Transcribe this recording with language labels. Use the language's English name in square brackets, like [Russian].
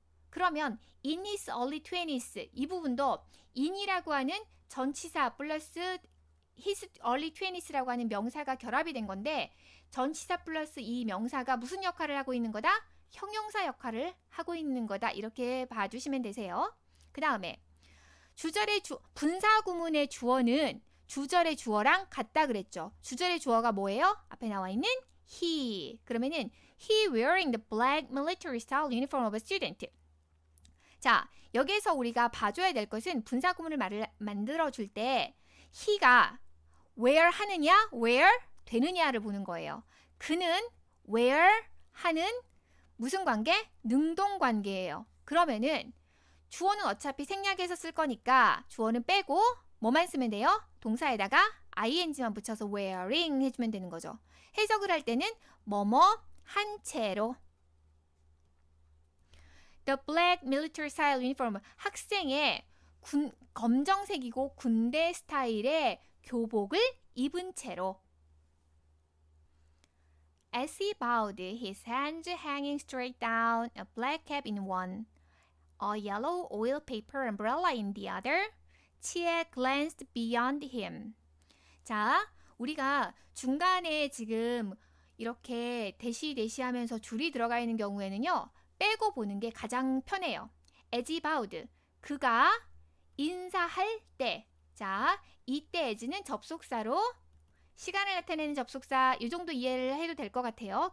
[Korean] 그러면 [English] in his early 20s [Korean] 이 부분도 in이라고 하는 전치사 플러스 his early 20s라고 하는 명사가 결합이 된 건데 전치사 플러스 이 명사가 무슨 역할을 하고 있는 거다? 형용사 역할을 하고 있는 거다. 이렇게 봐주시면 되세요. 그 다음에 주절의 분사 구문의 주어는 주절의 주어랑 같다 그랬죠. 주절의 주어가 뭐예요? 앞에 나와 있는 he. 그러면은 [English] he wearing the black military style uniform of a student. [Korean] 자, 여기에서 우리가 봐줘야 될 것은 분사 구문을 만들어 줄 때 he가 wear 하느냐, wear 되느냐를 보는 거예요. 그는 wear 하는 무슨 관계? 능동 관계예요. 그러면은 주어는 어차피 생략해서 쓸 거니까 주어는 빼고 뭐만 쓰면 돼요? 동사에다가 ing만 붙여서 wearing 해주면 되는 거죠. 해석을 할 때는 뭐뭐 한 채로. [English] The black military style uniform. [Korean] 학생의 검정색이고 군대 스타일의 교복을 입은 채로. [English] As he bowed, his hands hanging straight down, a black cap in one, a yellow oil paper umbrella in the other, 치에 glanced beyond him. [Korean] 자, 우리가 중간에 지금 이렇게 대시하면서 줄이 들어가 있는 경우에는요. 빼고 보는 게 가장 편해요. [English] As he bowed, [Korean] 그가 인사할 때. 자, 이때 as는 접속사로 시간을 나타내는 접속사 이 정도 이해를 해도 될 것 같아요.